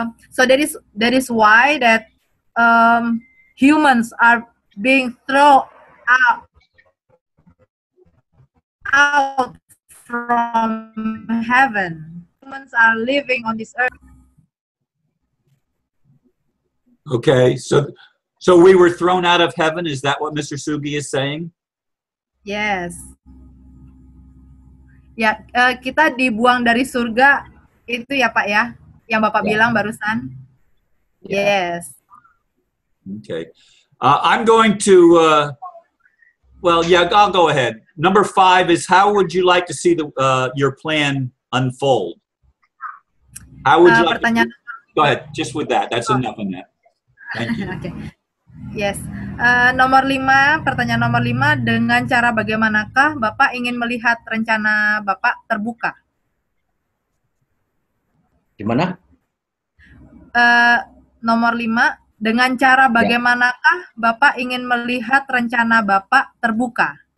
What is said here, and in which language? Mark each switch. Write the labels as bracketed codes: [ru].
[en] So that is why that humans are being thrown out from heaven. Humans are living on this earth. Okay, so we were thrown out of heaven. Is that what Mr. Sugi is saying? Yes. [id] Ya, kita dibuang dari surga itu ya Pak ya, yang Bapak bilang barusan. [en] Yes. Okay. I'm going to, well, yeah, I'll go ahead. Number 5 is, how would you like to see your plan unfold? How would you like to, go ahead, just with that. That's enough on that. Thank you. Okay. Yes. [id] Pertanyaan nomor 5, dengan cara bagaimanakah Bapak ingin melihat rencana Bapak terbuka? Gimana? Nomor 5, dengan cara bagaimanakah Bapak ingin melihat rencana Bapak terbuka?